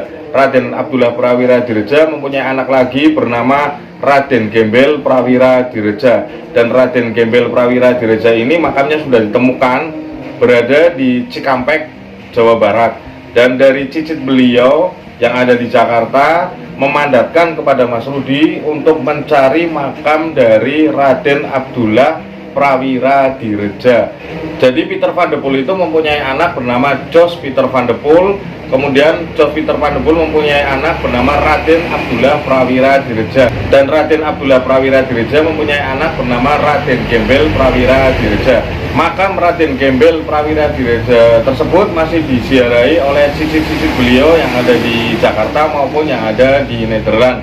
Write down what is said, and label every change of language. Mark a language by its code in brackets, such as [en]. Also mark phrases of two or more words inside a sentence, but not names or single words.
[id] Raden Abdullah Prawira Direja mempunyai anak lagi bernama Raden Gembel Prawira Direja, dan Raden Gembel Prawira Direja ini makamnya sudah ditemukan berada di Cikampek, Jawa Barat. Dan dari cicit beliau yang ada di Jakarta memandatkan kepada Mas Rudi untuk mencari makam dari Raden Abdullah Prawira Direja. Jadi Peter van de Poel itu mempunyai anak bernama Jos Peter van de Poel. Kemudian Jos Peter van de Poel mempunyai anak bernama Raden Abdullah Prawira Direja, dan Raden Abdullah Prawira Direja mempunyai anak bernama Raden Gembel Prawira Direja. Makam Raden Gembel Prawira Direja tersebut masih diziarahi oleh cicit-cicit beliau yang ada di Jakarta maupun yang ada di Nederland.